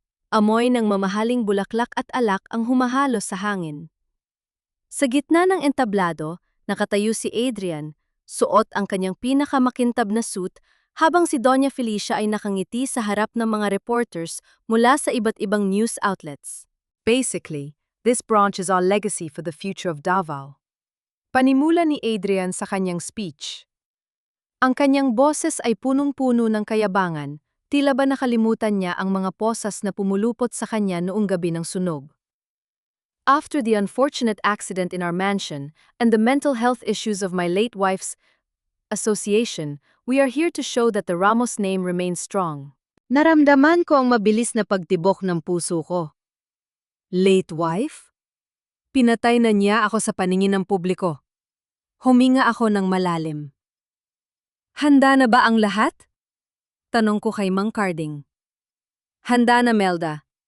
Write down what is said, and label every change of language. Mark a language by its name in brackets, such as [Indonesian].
[Filipino] Amoy ng mamahaling bulaklak at alak ang humahalo sa hangin. Sa gitna ng entablado, nakatayo si Adrian, suot ang kanyang pinakamakintab na suit habang si Doña Felicia ay nakangiti sa harap ng mga reporters mula sa iba't ibang news outlets. [English] Basically, this branch is our legacy for the future of Davao. [Filipino] Panimula ni Adrian sa kanyang speech. Ang kanyang boses ay punong-puno ng kayabangan, tila ba nakalimutan niya ang mga posas na pumulupot sa kanya noong gabi ng sunog. [English] After the unfortunate accident in our mansion and the mental health issues of my late wife's association, we are here to show that the Ramos name remains strong. [Filipino] Naramdaman ko ang mabilis na pagtibok ng puso ko. [English] Late wife? [Filipino] Pinatay na niya ako sa paningin ng publiko. Huminga ako ng malalim. Handa na ba ang lahat? Tanong ko kay Mang Carding. Handa na, Melda.